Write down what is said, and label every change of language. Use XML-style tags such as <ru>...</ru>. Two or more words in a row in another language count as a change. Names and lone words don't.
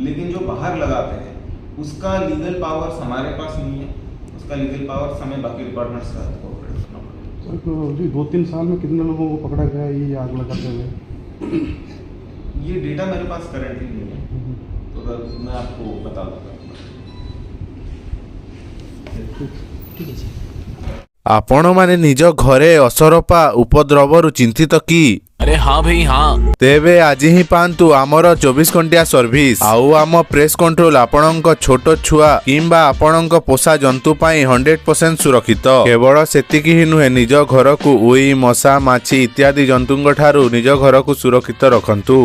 <hi>लेकिन जो बाहर लगाते हैं उसका</hi> <en>legal powers</en> <hi>हमारे पास नहीं है, उसका</hi> <en>legal powers</en> <hi>हमें बाकी डिपार्टमेंट्स का कोऑपरेट करना पड़ेगा। सर 2-3 साल में कितने लोगों को पकड़ा गया ये आग लगाते हुए? ये डेटा मेरे पास करंटली नहीं है, तो अगर मैं आपको बता दूंगा। ठीक है सर।</hi> <or>ଆପଣମାନେ ନିଜ ଘରେ ଅସରପା ଉପଦ୍ରବରୁ ଚିନ୍ତିତ କି?</or> <hi>अरे हाँ भाई हाँ।</hi> <or>ତେବେ ଆଜି ହିଁ ପାଆନ୍ତୁ ଆମର 24 ଘଣ୍ଟିଆ ସର୍ଭିସ। ଆଉ ଆମ</or> <en>press control</en> <or>ଆପଣଙ୍କ ଛୋଟ ଛୁଆ କିମ୍ବା ଆପଣଙ୍କ ପୋଷା ଜନ୍ତୁ ପାଇଁ 100% ସୁରକ୍ଷିତ। କେବଳ ସେତିକି ହିଁ ନୁହେଁ, ନିଜ ଘରକୁ ଉଇ, ମଶା, ମାଛି ଇତ୍ୟାଦି ଜନ୍ତୁଙ୍କ ଠାରୁ ନିଜ ଘରକୁ ସୁରକ୍ଷିତ ରଖନ୍ତୁ।</or>